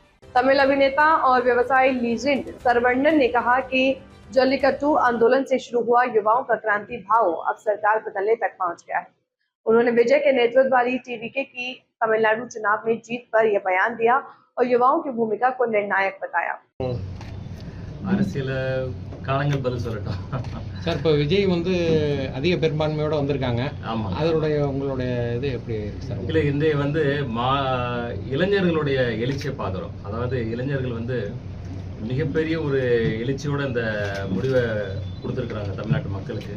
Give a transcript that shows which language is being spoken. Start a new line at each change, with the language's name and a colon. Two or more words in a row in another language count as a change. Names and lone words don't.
Hindi: तमिल अभिनेता और व्यवसायी लीजेंड सरवण्णन ने कहा कि जल्लीकट्टू आंदोलन से शुरू हुआ युवाओं का क्रांति भाव अब सरकार बदलने तक पहुंच गया है। उन्होंने विजय के नेतृत्व वाली टीवीके की तमिलनाडु चुनाव में जीत पर यह बयान दिया और युवाओं की भूमिका को निर्णायक बताया।
Tamil: அரசியல காலங்கள் பதில் சொல்லட்டும் சார். இப்போ விஜய் வந்து அதிக பெரும்பான்மையோட வந்திருக்காங்க. ஆமாம், அதனுடைய உங்களுடைய இது எப்படி இருக்கு சார்? இல்லை, இந்த வந்து இளைஞர்களுடைய எழுச்சியை பார்க்குறோம். அதாவது இளைஞர்கள் வந்து மிகப்பெரிய ஒரு எழுச்சியோட இந்த முடிவை கொடுத்துருக்குறாங்க தமிழ்நாட்டு மக்களுக்கு.